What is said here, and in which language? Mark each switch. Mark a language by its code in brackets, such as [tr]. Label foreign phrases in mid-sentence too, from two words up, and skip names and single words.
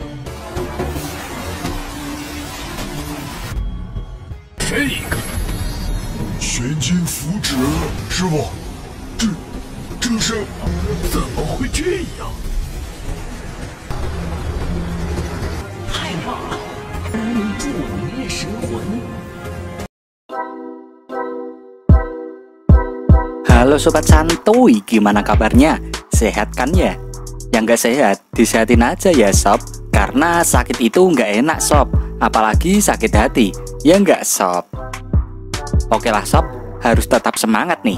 [zh] 这个玄金符纸，师傅，这是怎么会这样？太棒了！能助我凝练神魂。 [id] Halo Sobat Santuy, gimana kabarnya? Sehat kan ya? Yang gak sehat, disehatin aja ya sob. Karena sakit itu gak enak sob. Apalagi sakit hati, ya gak sob? Oke lah sob, harus tetap semangat nih.